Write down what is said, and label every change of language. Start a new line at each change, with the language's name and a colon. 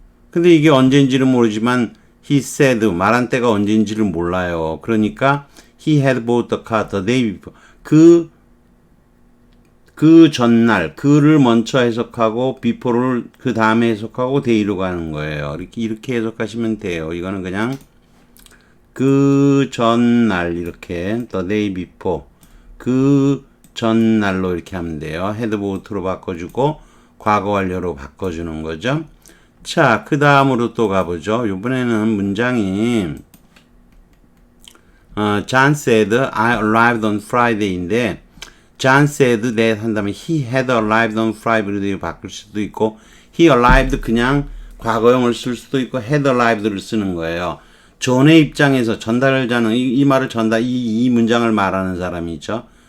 Korean: 근데 이게 언제인지는 모르지만 he said 말한 때가 언제인지를 몰라요. 그러니까
English: he had bought the car the day before.
Korean: 그 전날 그를 먼저 해석하고 before를 그 다음에 해석하고 day로 가는 거예요. 이렇게 해석하시면 돼요. 이거는 그냥 그 전날 이렇게
English: the day before
Korean: 그 전날로 이렇게 하면 돼요. had bought로 바꿔주고 과거 완료로 바꿔주는 거죠. 자, 그 다음으로 또 가보죠. 이번에는 문장이
English: John said I arrived on Friday인데 John said that
Korean: 한다면
English: he had arrived on Friday로
Korean: 바꿀 수도 있고
English: he arrived
Korean: 그냥 과거형을 쓸 수도 있고 had arrived를 쓰는 거예요. 존의 입장에서 전달자는 이 말을 이 문장을 말하는 사람이죠.